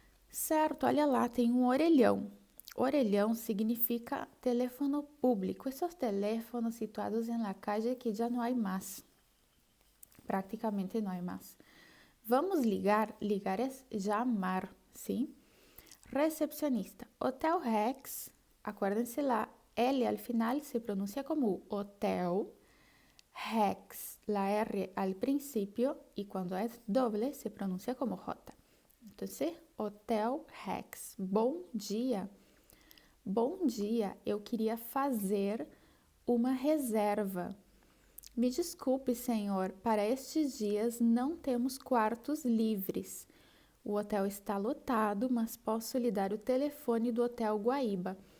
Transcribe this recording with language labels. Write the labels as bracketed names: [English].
[Portuguese] Certo, olha lá, tem um orelhão. Orelhão significa [Spanish] teléfono público. [Portuguese] Esses teléfonos situados em [Spanish] la calle [Portuguese] que já não há mais. Praticamente não há mais. Vamos ligar. Ligar é chamar, sim? Recepcionista. Hotel Rex. [Spanish] Acuérdense lá, L al final se pronuncia como hotel. Rex, la R al principio y cuando es doble se pronuncia como J. Entonces, Hotel Rex. [Portuguese] Bom dia. Bom dia, eu queria fazer uma reserva. Me desculpe, senhor, para estes dias não temos quartos livres. O hotel está lotado, mas posso lhe dar o telefone do Hotel Guaíba.